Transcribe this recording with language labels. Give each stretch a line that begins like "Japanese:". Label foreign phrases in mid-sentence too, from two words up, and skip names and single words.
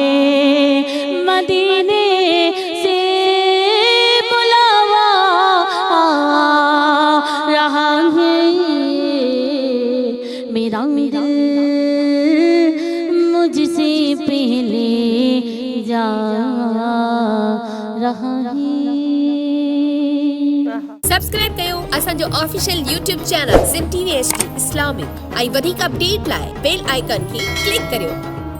Urdu: مدینے سے بلاوا رہا ہے، میرا دل مجھ سے پہلے جا رہا ہے۔
Sindhi: سبسکرائب कयो असांजो
English: official YouTube channel
Sindhi: सिम टीवी HD इस्लामिक ऐं वधीक अपडेट लाइ
English: bell icon
Sindhi: खे क्लिक करियो।